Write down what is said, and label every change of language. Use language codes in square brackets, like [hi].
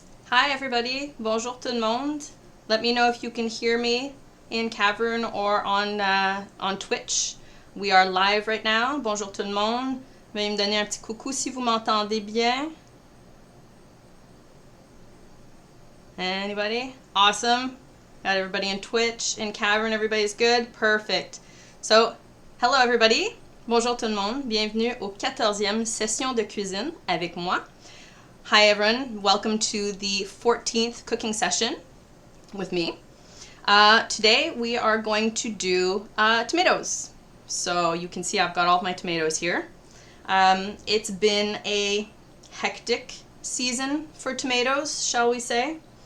[en] Hi everybody, [fr] bonjour tout le monde. [en] Let me know if you can hear me in Cavern or on Twitch. We are live right now. [fr] Bonjour tout le monde. Veuillez me donner un petit coucou si vous m'entendez bien. [en] Anybody? Awesome. Got everybody in Twitch, in Cavern, everybody's good? Perfect. So, hello everybody. [fr] Bonjour tout le monde. Bienvenue au 14e session de cuisine avec moi. [en] Hi everyone, welcome to the 14th cooking session with me. Today we are going to do tomatoes. So you can see I've got all of my tomatoes here. It's been a hectic season for tomatoes, shall we say.